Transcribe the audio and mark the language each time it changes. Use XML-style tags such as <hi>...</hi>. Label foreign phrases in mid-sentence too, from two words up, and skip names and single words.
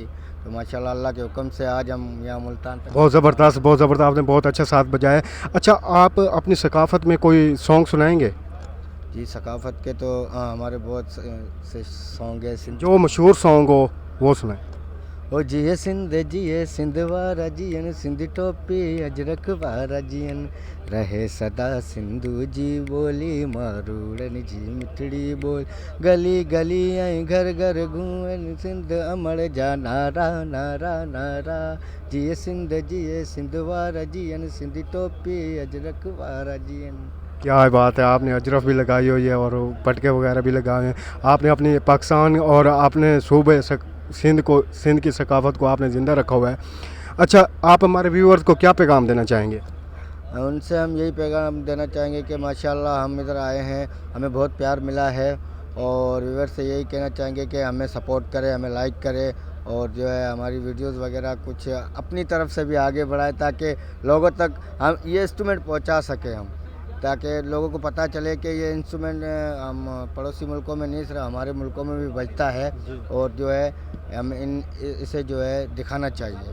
<ur>تو ماشاءاللہ اللہ کے حکم سے آج ہم یہاں ملتان تک. بہت زبردست، آپ نے بہت اچھا ساتھ بجایا۔ اچھا، آپ اپنی ثقافت میں کوئی سانگ سنائیں گے? جی ثقافت کے تو ہمارے بہت سے سانگ ہے سندھ جو مشہور سانگ ہو وہ سنائیں.</ur> <sd>ओ जिए सिंध वारा जियन सिंध टोपी अजरक वारा जियन रहे सदा सिंधु जी बोली मारूड़न जी मिठड़ी बोल गली गली ऐं घर घर घूमन सिंध अमर जा नारा नारा नारा जिए सिंध वारा जियन सिंध टोपी अजरक वारा जियन।</sd> <ur>کیا بات ہے، آپ نے اجرف بھی لگائی ہوئی ہے اور پٹکے وغیرہ بھی لگائے ہیں. آپ نے اپنی پاکستان اور آپ نے صوبے سندھ کی ثقافت کو آپ نے زندہ رکھا ہوا ہے. اچھا، آپ ہمارے ویوئرز کو کیا پیغام دینا چاہیں گے? ان سے ہم یہی پیغام دینا چاہیں گے کہ ماشاءاللہ ہم ادھر آئے ہیں، ہمیں بہت پیار ملا ہے اور ویوئرز سے یہی کہنا چاہیں گے کہ ہمیں سپورٹ کریں، ہمیں لائک کریں اور جو ہے ہماری ویڈیوز وغیرہ کچھ اپنی طرف سے بھی آگے بڑھائیں تاکہ لوگوں تک ہم یہ انسٹرومنٹ پہنچا سکیں ہم، تاکہ لوگوں کو پتا چلے کہ یہ انسٹرومنٹ ہم پڑوسی ملکوں میں نہیں صرف ہمارے ملکوں میں بھی بجتا ہے اور جو ہے ہم اسے جو ہے دکھانا چاہیے.</ur>